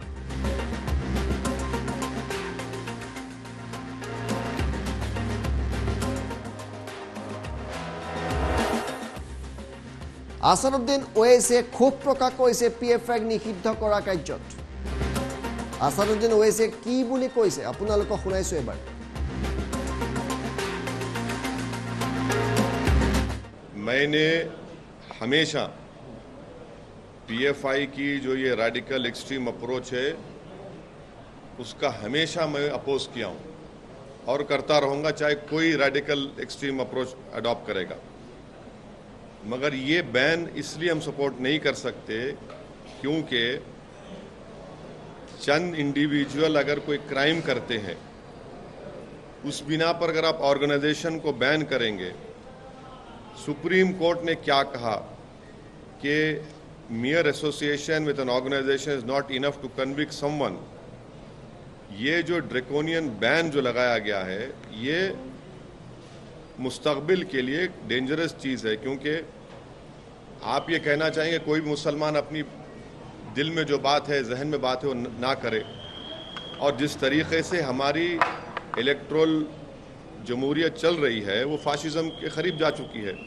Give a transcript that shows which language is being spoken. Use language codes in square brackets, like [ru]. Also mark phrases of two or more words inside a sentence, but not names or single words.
[as] আছাদুদ্দিন ওৱেইছে ক্ষোভ প্ৰকাশ কৰিছে পিএফআইক নিষিদ্ধ কৰা কাৰ্যত। আছাদুদ্দিন ওৱেইছে কি বুলি কৈছে আপোনালোকক শুনাইছো এবাৰ। [hi] मैंने हमेशा पीएफआई की जो ये [en] radical extreme approach [hi] है उसका हमेशा मैं अपोज किया हूँ और करता रहूँगा, चाहे कोई [en] radical extreme approach adopt [hi] करेगा। मगर ये बैन इसलिए हम सपोर्ट नहीं कर सकते क्योंकि चंद इंडिविजुअल अगर कोई क्राइम करते हैं उस बिना पर अगर आप ऑर्गेनाइजेशन को बैन करेंगे, सुप्रीम कोर्ट ने क्या कहा कि [en] mere association with an organization is not enough to convict someone। [hi] ये जो [en] draconian ban [hi] जो लगाया गया है ये मुस्तकबिल के लिए डेंजरस चीज़ है, क्योंकि आप ये कहना चाहेंगे कोई भी मुसलमान अपनी दिल में जो बात है, जहन में बात है वो ना करे। और जिस तरीक़े से हमारी इलेक्ट्रल जमहूरियत चल रही है वो फाशिज़म के करीब जा चुकी है।